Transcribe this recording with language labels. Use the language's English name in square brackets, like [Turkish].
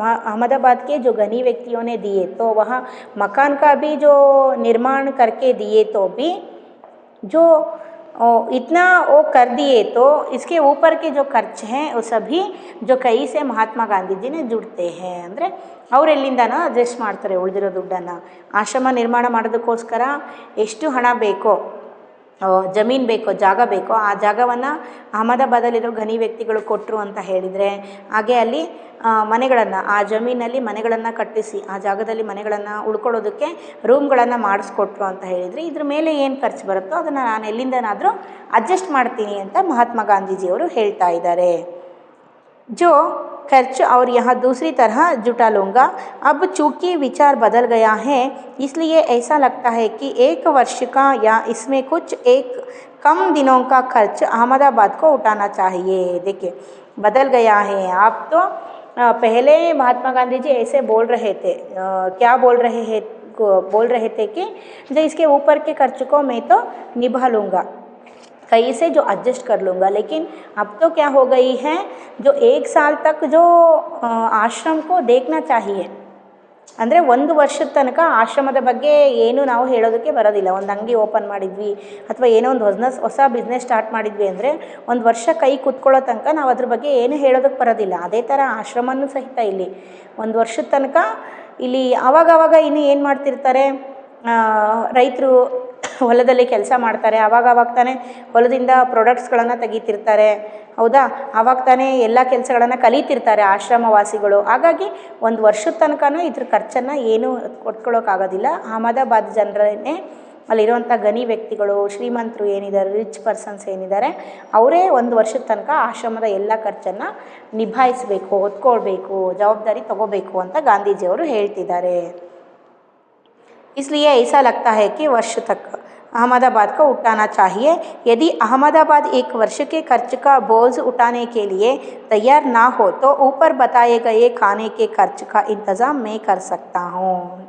[Hindi] अहमदाबाद के जो गनी व्यक्तियों ने दिए तो वहाँ मकान का भी जो निर्माण करके दिए तो भी जो इतना वो कर दिए तो इसके ऊपर के जो खर्च हैं वो सभी जो कई से महात्ಮ ಗಾಂಧೀಜಿನೇ ಜುಡ್ತೆ हैं [Kannada] ಅಂದರೆ ಅವ್ರು ಎಲ್ಲಿಂದನೋ ಅಡ್ಜಸ್ಟ್ ಮಾಡ್ತಾರೆ ಉಳಿದಿರೋ ದುಡ್ಡನ್ನು. ಆಶ್ರಮ ನಿರ್ಮಾಣ ಮಾಡೋದಕ್ಕೋಸ್ಕರ ಎಷ್ಟು ಹಣ ಬೇಕೋ, ಜಮೀನು ಬೇಕೋ, ಜಾಗ ಬೇಕೋ, ಆ ಜಾಗವನ್ನು ಅಹಮದಾಬಾದಲ್ಲಿರೋ ಘನಿ ವ್ಯಕ್ತಿಗಳು ಕೊಟ್ಟರು ಅಂತ ಹೇಳಿದರೆ, ಹಾಗೆ ಅಲ್ಲಿ ಮನೆಗಳನ್ನು, ಆ ಜಮೀನಲ್ಲಿ ಮನೆಗಳನ್ನು ಕಟ್ಟಿಸಿ ಆ ಜಾಗದಲ್ಲಿ ಮನೆಗಳನ್ನು ಉಳ್ಕೊಳ್ಳೋದಕ್ಕೆ ರೂಮ್ಗಳನ್ನು ಮಾಡಿಸ್ಕೊಟ್ರು ಅಂತ ಹೇಳಿದರೆ, ಇದ್ರ ಮೇಲೆ ಏನು ಖರ್ಚು ಬರುತ್ತೋ ಅದನ್ನು ನಾನು ಎಲ್ಲಿಂದನಾದರೂ ಅಡ್ಜಸ್ಟ್ ಮಾಡ್ತೀನಿ ಅಂತ ಮಹಾತ್ಮ ಗಾಂಧೀಜಿಯವರು ಹೇಳ್ತಾ ಇದ್ದಾರೆ. [Hindi] जो खर्च और यहाँ दूसरी तरह जुटा लूँगा. अब चूँकि विचार बदल गया है इसलिए ऐसा लगता है कि 1 वर्ष का या इसमें कुछ एक कम दिनों का खर्च अहमदाबाद को उठाना चाहिए. देखिए बदल गया है. आप तो पहले महात्मा गांधी जी ऐसे बोल रहे थे, क्या बोल रहे थे कि जो इसके ऊपर के खर्च को मैं तो निभा लूँगा, कहीं से जो एडजस्ट कर लूँगा. लेकिन अब तो क्या हो गई है, जो 1 साल तक जो ಆಶ್ರಮ को देखना चाहिए. [Kannada] ಅಂದರೆ 1 ವರ್ಷದ ತನಕ ಆಶ್ರಮದ ಬಗ್ಗೆ ಏನು ನಾವು ಹೇಳೋದಕ್ಕೆ ಬರೋದಿಲ್ಲ. ಒಂದು ಅಂಗಡಿ ಓಪನ್ ಮಾಡಿದ್ವಿ ಅಥವಾ ಏನೋ ಒಂದು ಹೊಸ ಬಿಸ್ನೆಸ್ ಸ್ಟಾರ್ಟ್ ಮಾಡಿದ್ವಿ ಅಂದರೆ 1 ವರ್ಷ ಕೈ ಕೂತ್ಕೊಳ್ಳೋ ತನಕ ನಾವು ಅದ್ರ ಬಗ್ಗೆ ಏನು ಹೇಳೋದಕ್ಕೆ ಬರೋದಿಲ್ಲ. ಅದೇ ಥರ ಆಶ್ರಮನೂ ಸಹಿತ ಇಲ್ಲಿ 1 ವರ್ಷದ ತನಕ ಇಲ್ಲಿ ಆವಾಗವಾಗ ಇನ್ನು ಏನು ಮಾಡ್ತಿರ್ತಾರೆ, ರೈತರು ಹೊಲದಲ್ಲಿ ಕೆಲಸ ಮಾಡ್ತಾರೆ, ಆವಾಗ ತಾನೇ ಹೊಲದಿಂದ ಪ್ರಾಡಕ್ಟ್ಸ್ಗಳನ್ನು ತೆಗಿತಿರ್ತಾರೆ, ಹೌದಾ, ಆವಾಗ ತಾನೇ ಎಲ್ಲ ಕೆಲಸಗಳನ್ನು ಕಲಿತಿರ್ತಾರೆ ಆಶ್ರಮವಾಸಿಗಳು. ಹಾಗಾಗಿ 1 ವರ್ಷದ ತನಕನೂ ಇದ್ರ ಖರ್ಚನ್ನು ಏನು ಕೊಟ್ಕೊಳ್ಳೋಕ್ಕಾಗೋದಿಲ್ಲ. ಅಹಮದಾಬಾದ್ ಜನರನ್ನೇ ಅಲ್ಲಿರುವಂಥ ಗಣಿ ವ್ಯಕ್ತಿಗಳು, ಶ್ರೀಮಂತರು ಏನಿದ್ದಾರೆ, ರಿಚ್ ಪರ್ಸನ್ಸ್ ಏನಿದ್ದಾರೆ, ಅವರೇ 1 ವರ್ಷದ ತನಕ ಆಶ್ರಮದ ಎಲ್ಲ ಖರ್ಚನ್ನು ನಿಭಾಯಿಸಬೇಕು, ಹೊತ್ಕೊಳ್ಬೇಕು, ಜವಾಬ್ದಾರಿ ತಗೋಬೇಕು ಅಂತ ಗಾಂಧೀಜಿಯವರು ಹೇಳ್ತಿದ್ದಾರೆ. [Hindi] इसलिए ऐसा लगता है कि वर्ष तक अहमदाबाद को उठाना चाहिए. यदि अहमदाबाद 1 वर्ष के खर्च का बोझ उठाने के लिए तैयार ना हो तो ऊपर बताए गए खाने के खर्च का इंतज़ाम मैं कर सकता हूँ.